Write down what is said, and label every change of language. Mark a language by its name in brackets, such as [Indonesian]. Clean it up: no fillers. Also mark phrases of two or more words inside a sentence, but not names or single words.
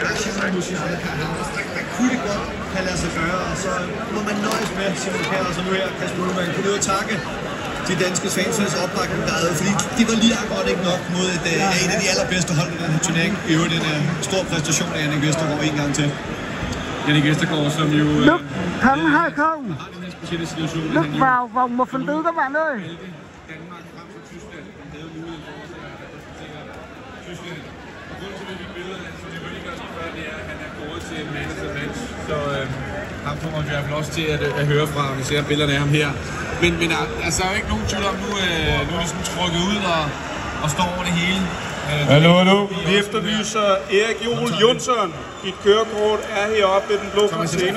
[Danish] Der er Simon Musiala, der kunne det godt have ladet sig gøre, og så må man nøjes med Simon Kjær, og så nu her Kasper Hjulmand kunne ud og takke de danske fans opbakning, der havde, fordi det var lige akkurat ikke nok mod et af de allerbedste hold i den her turnering. I øvrigt en stor præstation af Jannik Vestergaard en gang til. Jannik Vestergaard, som jo [Vietnamese] Đức thắng 2-0. [Danish] har den her specielle situation. [Vietnamese] Đức vào vòng 1/4 các bạn ơi. [Danish] Danmark frem for Tyskland. Han havde mulighed for at repræsentere Tyskland. Og grunden til, at vi billederne, som vi virkelig gør som før, det er, at han er gået til [English] man of the match. [Danish] Så ham kommer vi i hvert fald også til at høre fra, når vi ser billederne af ham her. Men altså, der er jo ikke nogen tvivl om, nu er det sådan trukket ud og står over det hele. Hallo. Vi efterlyser Erik Joel Jonsson. Dit kørekort er heroppe ved den blå container.